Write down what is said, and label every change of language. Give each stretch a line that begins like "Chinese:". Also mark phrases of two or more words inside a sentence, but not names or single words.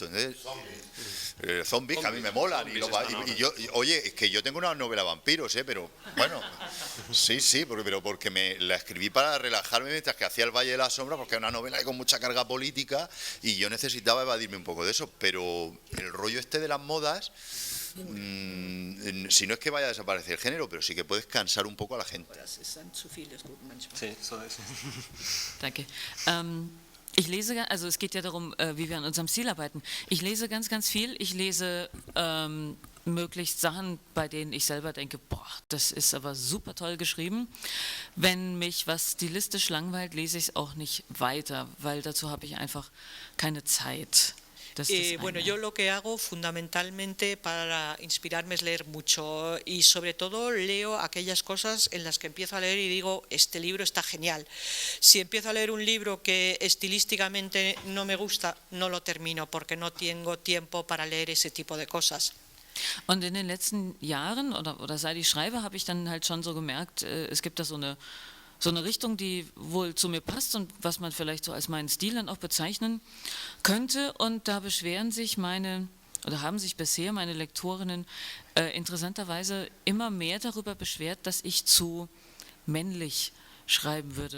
Spanish: Entonces, zombies, que a mí me molan, y yo, oye, es que yo tengo una novela vampiros, pero bueno, sí, pero porque la escribí para relajarme mientras que hacía El Valle de la Sombra, porque es una novela con mucha carga política y yo necesitaba evadirme un poco de eso, pero el rollo este de las modas, si no es que vaya a desaparecer el género, pero sí que puedes cansar un poco a la gente. Sí,
German: so ist. Danke. Ich lese, also es geht ja darum, wie wir an unserem Stil arbeiten. Ich lese ganz, ganz viel. Ich lese möglichst Sachen, bei denen ich selber denke, boah, das ist aber super toll geschrieben. Wenn mich was stilistisch langweilt, lese ich es auch nicht weiter, weil dazu habe ich einfach keine Zeit.
Spanish: Bueno, yo lo que hago fundamentalmente para inspirarme es leer mucho y sobre todo leo aquellas cosas en las que empiezo a leer y digo, este libro está genial. Si empiezo a leer un libro que estilísticamente no me gusta, no lo termino porque no tengo tiempo para leer ese tipo de cosas.
German: Und in den letzten Jahren oder seit ich schreibe, habe ich dann halt schon so gemerkt, es gibt da so eine Richtung, die wohl zu mir passt und was man vielleicht so als meinen Stil dann auch bezeichnen könnte. Und da beschweren sich haben sich bisher meine Lektorinnen interessanterweise immer mehr darüber beschwert, dass ich zu männlich schreiben würde.